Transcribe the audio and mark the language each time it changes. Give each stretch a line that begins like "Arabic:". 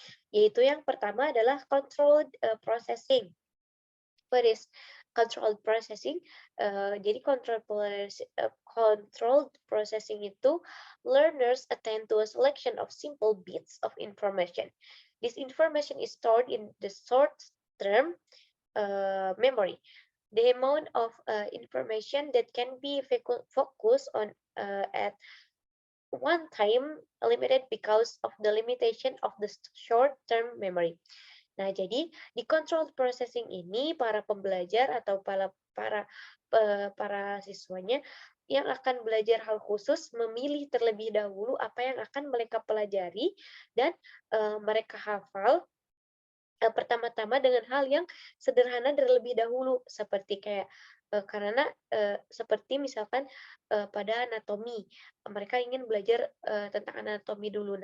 Indonesian: Yaitu yang pertama adalah controlled processing.
English: What is controlled processing?
Indonesian: Jadi
English: controlled processing
Indonesian: itu
English: learners attend to a selection of simple bits of information. This information is stored in the short-term memory. The amount of information that can be focused on at one time limited because of the limitation of the short-term memory.
Indonesian: Nah, jadi di controlled processing ini para pembelajar atau para siswanya yang akan belajar hal khusus memilih terlebih dahulu apa yang akan mereka pelajari dan mereka hafal pertama-tama dengan hal yang sederhana terlebih dahulu, seperti kayak karena seperti misalkan pada anatomi, mereka ingin belajar tentang anatomi dulu.